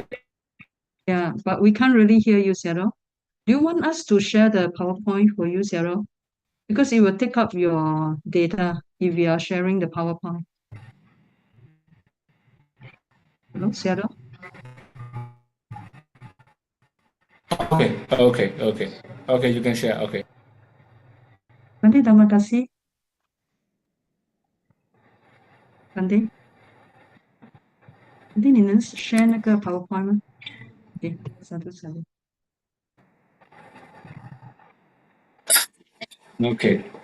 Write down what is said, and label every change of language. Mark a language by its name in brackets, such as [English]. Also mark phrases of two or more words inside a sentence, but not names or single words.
[English] Yeah, but we can't really hear you, Shadow. Do you want us to share the PowerPoint for you, Shadow? Because it will take up your data if we are sharing the PowerPoint. Hello, Shadow? Okay, you can share. Okay. [Malay] Bante, terima kasih. Bante, [Chinese] 你能 share 那个 PowerPoint 吗？ [Malay] OK， satu. [English] Okay.